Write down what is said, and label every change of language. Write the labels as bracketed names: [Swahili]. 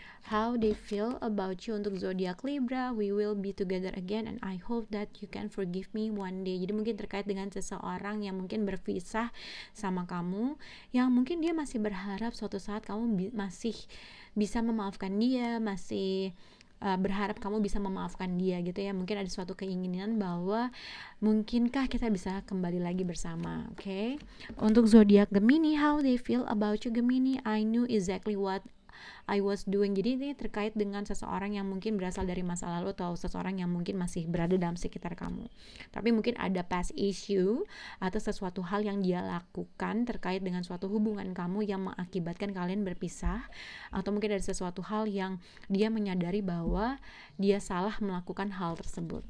[English] How they feel about you [Indonesian] untuk zodiak Libra, [English] we will be together again and I hope that you can forgive me one day. [Indonesian] Jadi mungkin terkait dengan seseorang yang mungkin berpisah sama kamu, yang mungkin dia masih berharap suatu saat kamu masih bisa memaafkan dia, masih berharap kamu bisa memaafkan dia gitu ya. Mungkin ada suatu keinginan bahwa mungkinkah kita bisa kembali lagi bersama. Oke. Untuk zodiak [English] Gemini, how they feel about you Gemini, I knew exactly what I was doing. [Indonesian] Jadi ini terkait dengan seseorang yang mungkin berasal dari masa lalu, atau seseorang yang mungkin masih berada dalam sekitar kamu, tapi mungkin ada past issue atau sesuatu hal yang dia lakukan terkait dengan suatu hubungan kamu yang mengakibatkan kalian berpisah, atau mungkin ada sesuatu hal yang dia menyadari bahwa dia salah melakukan hal tersebut.